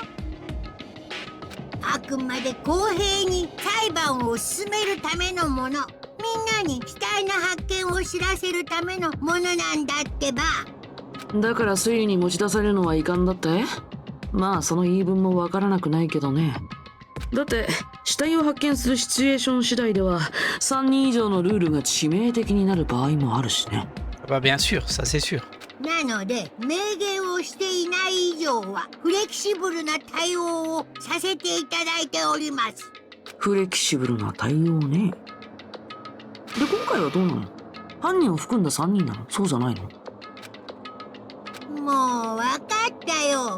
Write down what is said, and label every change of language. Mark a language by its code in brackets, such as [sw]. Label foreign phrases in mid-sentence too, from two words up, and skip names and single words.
[ja] あくまで公平に裁判を進めるためのもの。みんなに死体の発見を知らせるためのものなんだってば。だから推理に持ち出されるのはいかんだって？まあその言い分もわからなくないけどね。だって死体を発見するシチュエーション次第では3人以上のルールが致命的になる場合もあるしね。 [fr] Bah bien sûr, ça c'est sûr. [ja] なので明言をしていない以上はフレキシブルな対応をさせていただいております。フレキシブルな対応ね。で今回はどうなの？犯人を含んだ3人なの？そうじゃないの？もう分かったよ。